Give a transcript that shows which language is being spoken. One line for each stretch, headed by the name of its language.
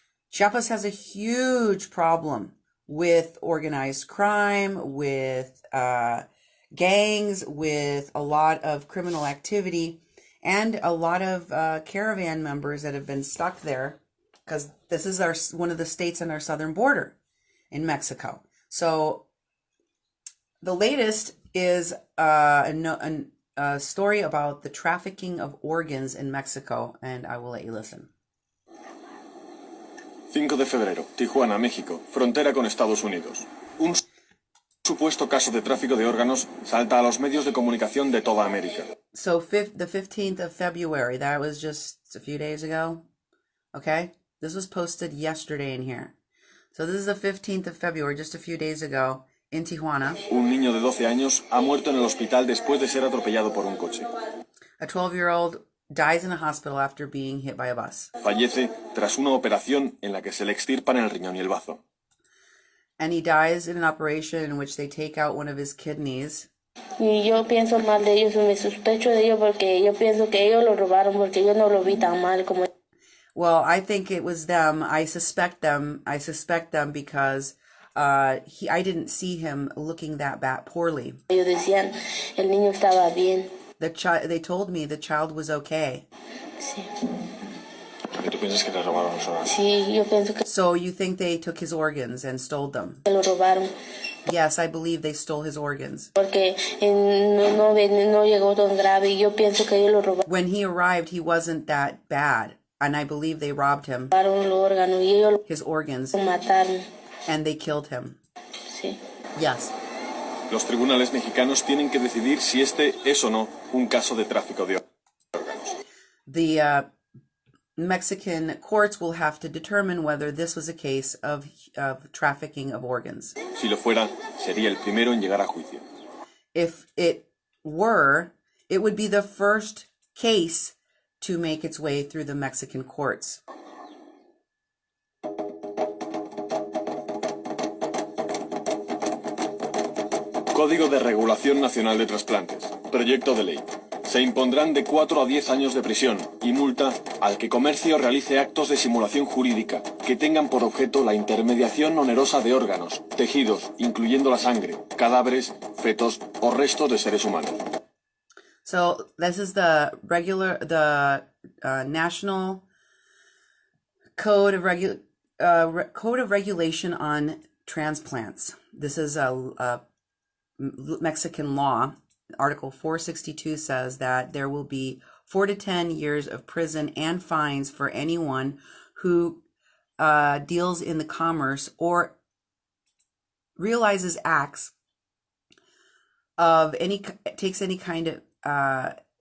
English: Chiapas has a huge problem with organized crime, with gangs, with a lot of criminal activity, and a lot of caravan members that have been stuck there because this is one of the states on our southern border in Mexico. So the latest is a story about the trafficking of organs in Mexico, and I will let you listen.
Spanish: 5 de febrero, Tijuana, México, frontera con Estados Unidos. Un supuesto caso de tráfico de órganos salta a los medios de comunicación de toda América.
English: So the 15th of February, that was just a few days ago. Okay? This was posted yesterday in here. So this is the 15th of February, just a few days ago, in Tijuana.
Spanish: Un niño de 12 años ha muerto en el hospital después de ser atropellado por un coche.
English: A 12-year-old dies in a hospital after being hit by a bus.
Spanish: Fallece tras una operación en la que se le extirpan el riñón y el bazo.
English: And he dies in an operation in which they take out one of his kidneys.
Spanish: Y yo pienso mal de ellos, me sospecho de ellos porque yo pienso que ellos lo robaron porque yo no lo vi tan mal como.
English: Well, I think it was them. I suspect them because I didn't see him looking that bad poorly.
Spanish: Ellos decían, el niño estaba bien.
English: They told me the child was okay.
Spanish: Sí. ¿Tú piensas que le robaron los órganos? Sí, yo pienso que
English: So you think they took his organs and stole them?
Spanish: lo robaron
English: Yes, I believe they stole his organs.
Spanish: porque no llegó tan grave y yo pienso que ellos lo robaron
English: When he arrived, he wasn't that bad, and I believe they robbed him,
Spanish: los órganos y ellos
English: his organs,
Spanish: lo mataron.
English: and they killed him.
Spanish: Sí.
English: Yes.
Spanish: Los tribunales mexicanos tienen que decidir si este es o no un caso de tráfico de órganos.
English: The Mexican courts will have to determine whether this was a case of trafficking of organs.
Spanish: Si lo fuera, sería el primero en llegar a juicio.
English: If it were, it would be the first case to make its way through the Mexican courts.
Spanish: Código de Regulación Nacional de Trasplantes. Proyecto de ley. Se impondrán de 4 a 10 años de prisión y multa al que comercie o realice actos de simulación jurídica que tengan por objeto la intermediación onerosa de órganos, tejidos, incluyendo la sangre, cadáveres, fetos o restos de seres humanos.
English: So this is the National Code of Regulation on Transplants. This is a Mexican law. Article 462 says that there will be 4 to 10 years of prison and fines for anyone who deals in the commerce or realizes acts of takes any kind of